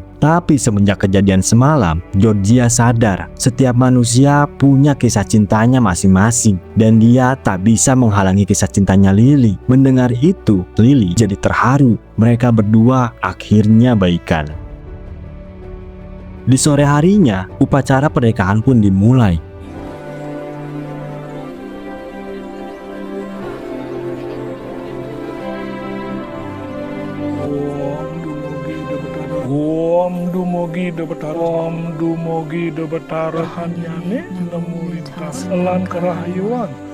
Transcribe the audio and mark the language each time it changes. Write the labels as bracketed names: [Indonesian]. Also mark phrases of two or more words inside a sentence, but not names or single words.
[Indonesian] Tapi semenjak kejadian semalam, Georgia sadar setiap manusia punya kisah cintanya masing-masing dan dia tak bisa menghalangi kisah cintanya Lily. Mendengar itu, Lily jadi terharu. Mereka berdua akhirnya baikan. Di sore harinya, upacara pernikahan pun dimulai. [Balinese] Om dumugi de betara hanyane nemu lintas elan kerahayuan.